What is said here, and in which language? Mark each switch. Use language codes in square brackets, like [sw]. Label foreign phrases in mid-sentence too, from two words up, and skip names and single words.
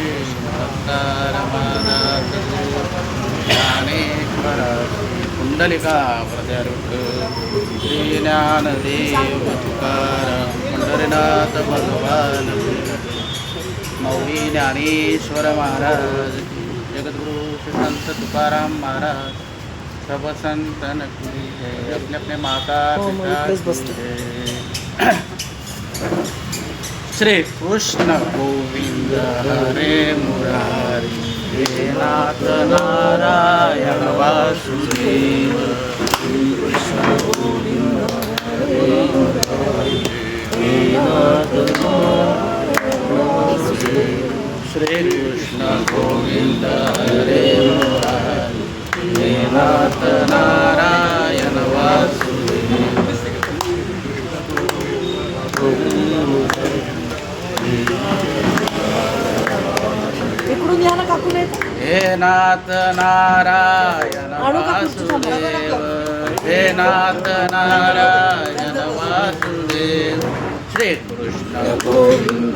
[hi] ज्ञानेश्वराशी कुंडलिका प्रत्यारुक श्री ज्ञानदेव तुकाराम पंढरीनाथ भगवान मौली ज्ञानेश्वर महाराज जगद्गुरु श्री संत तुकाराम महाराज सब संतन की जय। अपने अपने माता पिता की जय। [sa] श्री कृष्ण गोविंद हरे मुरारी हे नाथ नारायण वासुदेव श्री कृष्ण गोविंद हरे मुरारी हे नाथ श्री कृष्ण गोविंद हरे मुरारी हे नाथ नारायण वासुदेव। हे नाथ नारायण वासुदेव हे नाथ नारायण वासुदेव श्री कृष्ण गोविंद